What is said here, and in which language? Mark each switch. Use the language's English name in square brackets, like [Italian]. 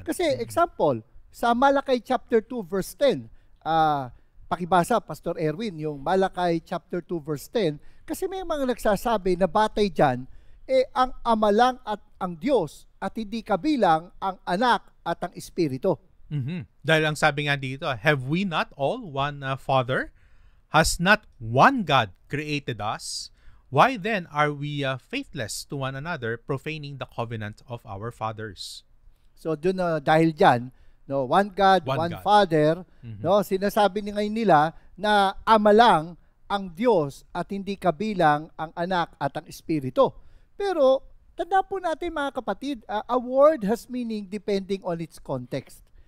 [Filipino] Kasi example, sa Malakay chapter 2 verse 10, pakibasa Pastor Erwin yung Malakay chapter 2 verse 10, kasi may mga nagsasabi na batay diyan ang Ama lang at ang Diyos at hindi kabilang ang Anak at ang Espiritu. Dahil ang sabi nga dito, [English] have we not all one Father? Has not one God created us? Why then are we faithless to one another, profaning the covenant of our fathers? [Filipino] So doon dahil diyan, no, one God, one [English] God. [Filipino] Father, no, sinasabi ni ngayon nila na Ama lang ang Diyos at hindi kabilang ang Anak at ang Espiritu. Pero tanda po natin mga kapatid, [English] a word has meaning depending on its context.